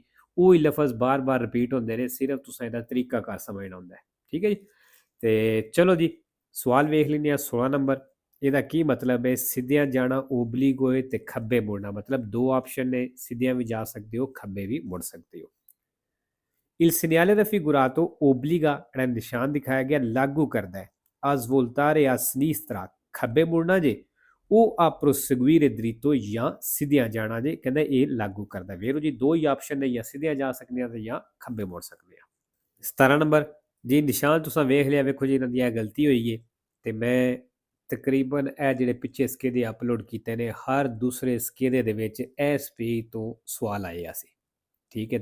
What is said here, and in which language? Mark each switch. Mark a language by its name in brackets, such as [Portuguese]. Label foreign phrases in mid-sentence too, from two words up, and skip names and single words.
[Punjabi] ਉਹ ਹੀ ਲਫ਼ਜ਼ ਬਾਰ-ਬਾਰ ਰਿਪੀਟ ਹੁੰਦੇ ਨੇ, ਸਿਰਫ ਤੁਸੀਂ ਇਹਦਾ ਤਰੀਕਾਕਾਰ ਸਮਝਣਾ ਹੁੰਦਾ ਹੈ, ਠੀਕ ਹੈ ਜੀ। ਤੇ ਚਲੋ ਜੀ, ਸਵਾਲ ਵੇਖ ਲੈਂਦੇ ਹਾਂ। 16 ਨੰਬਰ, ਇਹਦਾ ਕੀ ਮਤਲਬ ਹੈ? ਸਿੱਧਿਆਂ ਜਾਣਾ ਓਬਲੀਗ ਹੋਏ ਤੇ ਖੱਬੇ ਮੁੜਨਾ। ਮਤਲਬ ਦੋ ਆਪਸ਼ਨ ਨੇ, ਸਿੱਧਿਆਂ ਵੀ ਜਾ ਸਕਦੇ ਹੋ, ਖੱਬੇ ਵੀ ਮੁੜ ਸਕਦੇ ਹੋ। [Italian] Il segnale raffigurato obbliga, [Punjabi] ਜਿਹੜਾ ਨਿਸ਼ਾਨ ਦਿਖਾਇਆ ਗਿਆ, ਲਾਗੂ ਕਰਦਾ ਹੈ [Italian] a svoltare a sinistra, [Punjabi] ਖੱਬੇ ਮੁੜਨਾ ਜੇ, ਉਹ [Italian] a proseguire dritto [Punjabi] ਜਾਂ ਸਿੱਧਿਆਂ ਜਾਣਾ ਜੇ। ਕਹਿੰਦਾ ਇਹ ਲਾਗੂ ਕਰਦਾ। ਵੇਰੋ ਜੀ, ਦੋ ਹੀ ਆਪਸ਼ਨ ਨੇ, ਜਾਂ ਸਿੱਧਿਆਂ ਜਾ ਸਕਦੇ ਆ ਤੇ ਜਾਂ ਖੱਬੇ ਮੁੜ ਸਕਦੇ ਆ। 17 ਨੰਬਰ ਜੀ, ਨਿਸ਼ਾਨ ਤੁਸੀਂ ਵੇਖ ਲਿਆ। ਵੇਖੋ ਜੀ, ਇਹਨਾਂ ਦੀ ਇਹ ਗਲਤੀ ਹੋਈ ਹੈ ਤੇ ਮੈਂ ਤਕਰੀਬਨ ਇਹ ਜਿਹੜੇ ਪਿੱਛੇ ਸਕੇਦੇ ਅਪਲੋਡ ਕੀਤੇ ਨੇ, ਹਰ ਦੂਸਰੇ ਸਕੇਦੇ ਦੇ ਵਿੱਚ ਇਸ ਪੇਜ ਤੋਂ ਸਵਾਲ ਆਏ ਆ ਸੀ, ਠੀਕ ਹੈ।